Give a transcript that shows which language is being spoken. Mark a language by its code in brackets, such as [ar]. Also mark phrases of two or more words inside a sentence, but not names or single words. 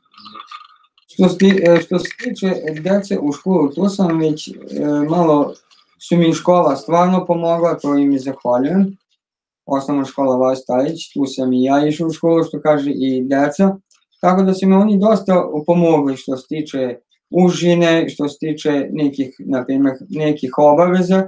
[sr] Что се тиче деци у школу, то сам вeć malo su mi škola stvarno pomogla, to im i zahvaljujem. Osnovna škola Vastajić, tu sam i ja išao u školu, što kaže, i deca. Tako da su mi oni dosta pomogli što se tiče užine, što se tiče nekih, na primjer, nekih obaveza.